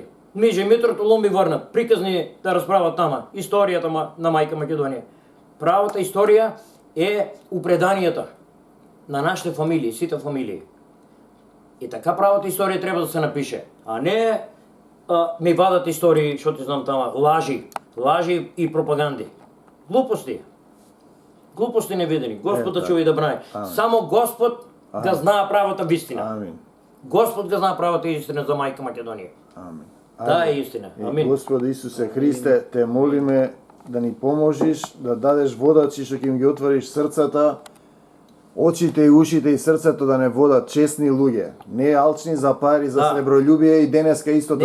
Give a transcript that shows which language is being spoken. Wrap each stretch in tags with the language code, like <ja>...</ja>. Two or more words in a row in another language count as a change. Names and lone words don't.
<bg>Миже Митрото Лумби върна. Приказни да разправят тама. Историята на майка Македония. Правата история е у преданията на нашите фамилии, сите фамилии. И така правата история трябва да се напише. А не ми вадат истории, защото знам тама, лажи и пропаганди. Глупости. Глупости невидени. Господ да чува и да брани. Само Господ га знае правата истина. Амин. Господ га знае правата истина за майка Македонија. Амин.</bg> <mk>Таа е истина. Амин. Господи Исусе Христе, те молиме да ни поможиш, да дадеш водачи, што ќе им ги отвориш срцата, очите и ушите и срцето да не водат честни луѓе, не алчни за пари, за сребролюбие и денеска истото</mk>